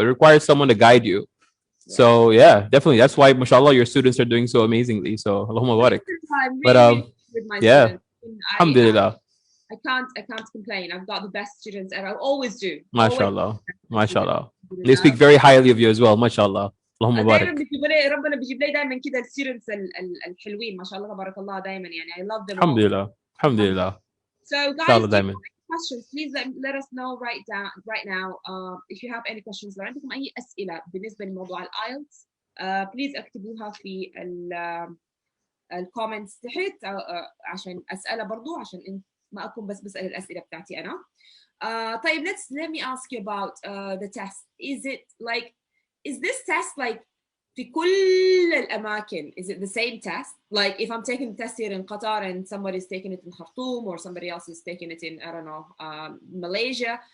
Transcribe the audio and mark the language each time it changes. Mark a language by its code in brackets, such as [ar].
[en] It requires someone to guide you. So yeah, definitely. That's why, mashallah, your students are doing so amazingly. So Allahumma barak. But alhamdulillah. I can't complain. I've got the best students, and I always do. Mashallah. They speak very highly of you as well. Mashallah. اللهم بارك. [ar] ربنا بيجيب لي دائما كده الستودنتس الحلوين ما شاء الله تبارك الله دائما يعني I love them. الحمد لله. [en] So guys, questions please let us know right now if you have any questions. [ar] لو عندكم أي أسئلة بالنسبة لموضوع الآيلتس please اكتبوها في الكومنتس تحت عشان أسألها برضو عشان ما أكون بس بسأل الأسئلة بتاعتي أنا. [en] طيب let me ask you about the test. Is this test like في كل الأماكن? Is it the same test? Like if I'm taking the test here in Qatar and somebody's taking it in Khartoum or somebody else is taking it in, I don't know, Malaysia.